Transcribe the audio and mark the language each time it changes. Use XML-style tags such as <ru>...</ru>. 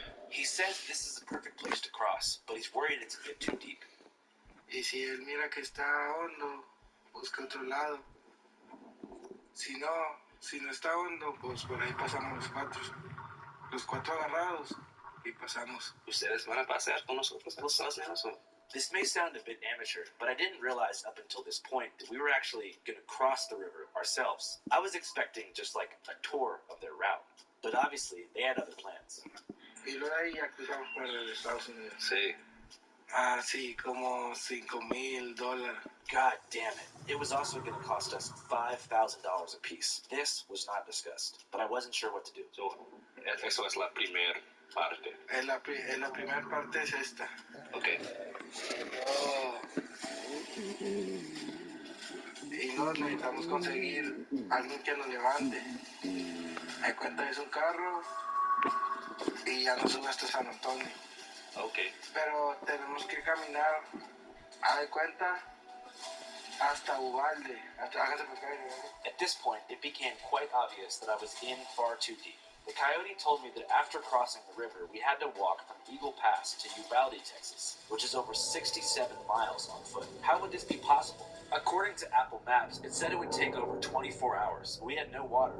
<en>He says this is the perfect place to cross, but he's worried it's a bit too deep.</en> <es>Y si él mira que está hondo, busca otro lado. Si no está hondo, pues por ahí pasamos los cuatro agarrados y pasamos. ¿Ustedes van a pasear con nosotros a los Estados Unidos?</es> <en>This may sound a bit amateur, but I didn't realize up until this point that we were actually going to cross the river ourselves. I was expecting just like a tour of their route, but obviously they had other plans.</en> <es>Y luego ahí ya cruzamos para los Estados Unidos. Sí. Ah, sí, como $5,000.</es> <en>God damn it. It was also going to cost us $5,000 a piece. This was not discussed, but I wasn't sure what to do.</en> <es>So, eso es la primera parte. La primera parte es esta. Okay. Oh. Y no necesitamos conseguir alguien que nos levante. Hay cuenta es un carro y ya nos sube hasta San Antonio. Okay. Pero tenemos que caminar, hay cuenta, hasta Uvalde.</es> <en>At this point, it became quite obvious that I was in far too deep. The coyote told me that after crossing the river, we had to walk from Eagle Pass to Uvalde, Texas, which is over 67 miles on foot. How would this be possible? According to Apple Maps, it said it would take over 24 hours. We had no water.</en>